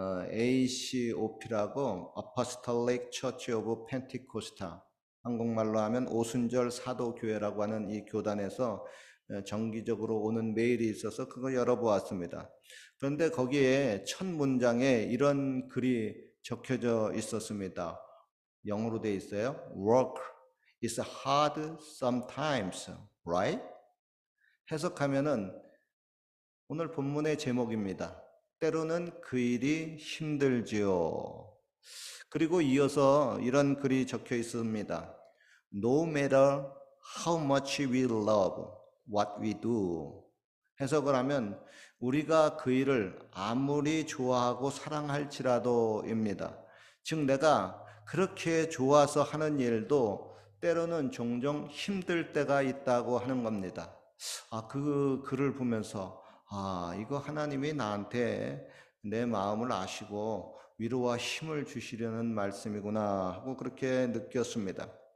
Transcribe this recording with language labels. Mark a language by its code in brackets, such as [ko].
[ko] ACOP라고 Apostolic Church of Pentecost, 한국말로 하면 오순절 사도교회라고 하는 이 교단에서 정기적으로 오는 메일이 있어서 그거 열어보았습니다. 그런데 거기에 첫 문장에 이런 글이 적혀져 있었습니다. 영어로 돼 있어요. [en] Work is hard sometimes, right? [ko] 해석하면은 오늘 본문의 제목입니다. 때로는 그 일이 힘들지요. 그리고 이어서 이런 글이 적혀 있습니다. [en] No matter how much we love what we do. [ko] 해석을 하면 우리가 그 일을 아무리 좋아하고 사랑할지라도입니다. 즉 내가 그렇게 좋아서 하는 일도 때로는 종종 힘들 때가 있다고 하는 겁니다. 그 글을 보면서 이거 하나님이 나한테 내 마음을 아시고 위로와 힘을 주시려는 말씀이구나 하고 그렇게 느꼈습니다.